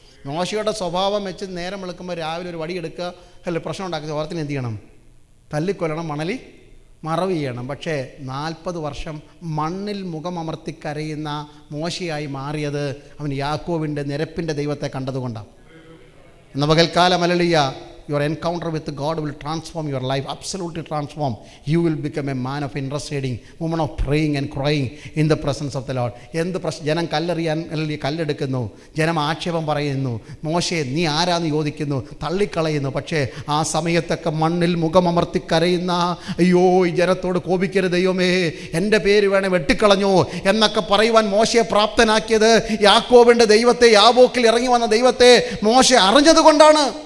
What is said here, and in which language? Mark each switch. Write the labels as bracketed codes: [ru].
[ml] മോശയുടെ സ്വഭാവം വെച്ച് നേരം വെളുക്കുമ്പോൾ രാവിലെ ഒരു വടി എടുക്കുക, അല്ല പ്രശ്നം ഉണ്ടാക്കുക, ഓർത്തിന് എന്ത് ചെയ്യണം? തല്ലിക്കൊല്ലണം, മണലി മറവ് ചെയ്യണം. പക്ഷേ 40 വർഷം മണ്ണിൽ മുഖമമർത്തി കരയുന്ന മോശയായി മാറിയത് അവൻ യാക്കോബിൻ്റെ നിരപ്പിൻ്റെ ദൈവത്തെ കണ്ടതുകൊണ്ടാണ്. എന്ന പകൽക്കാലം hallelujah, [en] your encounter with God will transform your life, absolutely transform. You will become a man of interceding, woman of praying and crying in the presence of the Lord. [ml] എന്ത് ജനം കല്ലെറിയാൻ അല്ലെങ്കിൽ കല്ലെടുക്കുന്നു, ജനം ആക്ഷേപം പറയുന്നു, മോശെ നീ ആരാന്ന് ചോദിക്കുന്നു, തള്ളിക്കളയുന്നു. പക്ഷേ ആ സമയത്തൊക്കെ മണ്ണിൽ മുഖമമർത്തി കരയുന്ന, അയ്യോ ഈ ജനത്തോട് കോപിക്കരുത് ദൈവമേ, എൻ്റെ പേര് വേണേ വെട്ടിക്കളഞ്ഞോ എന്നൊക്കെ പറയുവാൻ മോശയെ പ്രാപ്തനാക്കിയത് യാക്കോബിൻ്റെ ദൈവത്തെ, യാബോക്കിൽ ഇറങ്ങി വന്ന ദൈവത്തെ മോശെ അറിഞ്ഞതുകൊണ്ടാണ്.